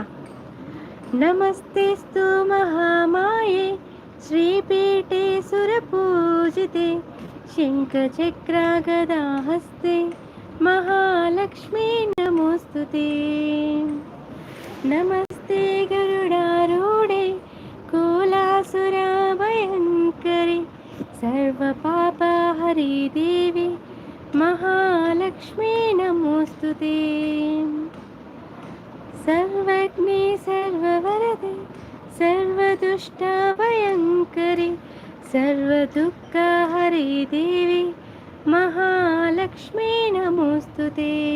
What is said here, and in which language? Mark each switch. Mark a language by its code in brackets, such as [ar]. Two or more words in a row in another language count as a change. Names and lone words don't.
[sa] నమస్తేస్తు మహామాయే శ్రీపీఠే సురపూజితే శంఖచక్రగదాహస్తే మహాలక్ష్మీ నమోస్తుతే. నమస్తే గరుడారూఢే కులాసురభయంకరి సర్వపాపహరి దేవి महालक्ष्मी नमोस्तुते. सर्वज्ञे सर्ववरदे सर्वदुष्टभयङ्करि सर्वदुःखहरि देवी महालक्ष्मी नमोस्तुते.